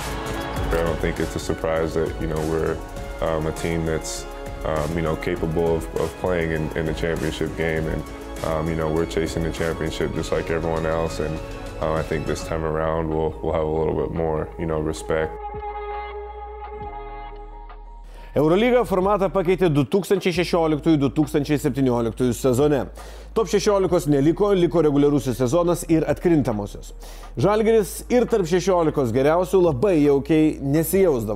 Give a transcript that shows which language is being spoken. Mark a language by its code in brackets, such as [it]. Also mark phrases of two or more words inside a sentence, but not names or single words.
[en] I don't think it's a surprise that, we're a team that's, capable of playing in the championship game. And, we're chasing the championship just like everyone else. And I think this time around we'll have a little bit more, respect. [lt] Eurolyga formatą pakeitė 2016-2017 sezone. Top 16 neliko, liko reguliarusis sezonas ir atkrintamosios. Žalgiris ir tarp 16 geriausių labai jaukiai nesijausdavo.